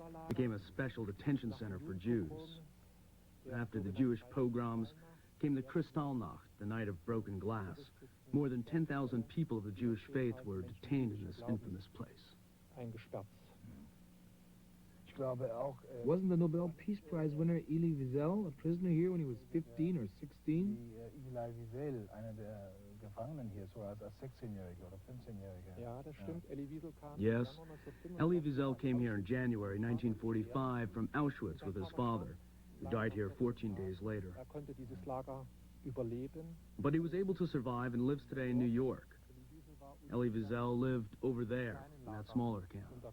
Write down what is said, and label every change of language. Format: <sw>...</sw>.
<en>It became a special detention center for Jews. After the Jewish pogroms came the Kristallnacht, the night of broken glass. More than 10,000 people of the Jewish faith were detained in this infamous place. Wasn't the Nobel Peace Prize winner Elie Wiesel a prisoner here when he was 15 or 16?</en> <de>Elie Wiesel, einer der Gefangenen hier, so als 16-Jähriger oder 15-Jähriger. Ja, das stimmt. Elie Wiesel kam.</de> <en>Yes, Elie Wiesel came here in January 1945 from Auschwitz with his father, who died here 14 days later.</en> <de>Konnte dieses Lager überleben.</de> <en>But he was able to survive and lives today in New York. Elie Wiesel lived over there, in that smaller camp.</en>